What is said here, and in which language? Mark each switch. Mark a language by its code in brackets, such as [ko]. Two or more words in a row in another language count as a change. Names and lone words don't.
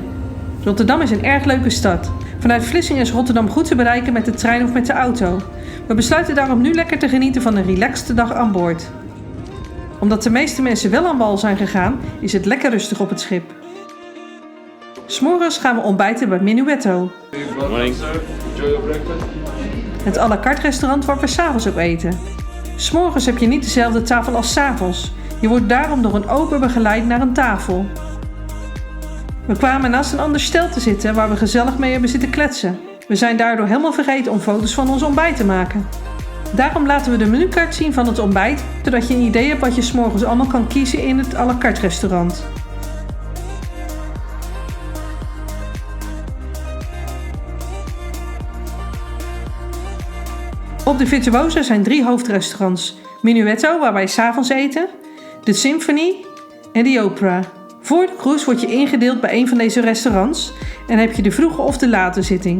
[nl] Rotterdam is een erg leuke stad. Vanuit Vlissingen is Rotterdam goed te bereiken met de trein of met de auto. We besluiten daarom nu lekker te genieten van een relaxte dag aan boord. Omdat de meeste mensen wel aan wal zijn gegaan, is het lekker rustig op het schip. 'S Morgens gaan we ontbijten bij Minuetto. Het [fr] à la carte [nl] restaurant waar we 's avonds ook eten. 'S Morgens heb je niet dezelfde tafel als 's avonds. Je wordt daarom door een ober begeleid naar een tafel. We kwamen naast een ander stel te zitten waar we gezellig mee hebben zitten kletsen. We zijn daardoor helemaal vergeten om foto's van ons ontbijt te maken. Daarom laten we de menukaart zien van het ontbijt, zodat je een idee hebt wat je 's morgens allemaal kan kiezen in het [fr] à la carte [nl] restaurant. Op de Virtuosa zijn 3 hoofdrestaurants. Minuetto, waar wij 's avonds eten, de Symphony en de Opera. Voor de cruise word je ingedeeld bij een van deze restaurants en heb je de vroege of de late zitting.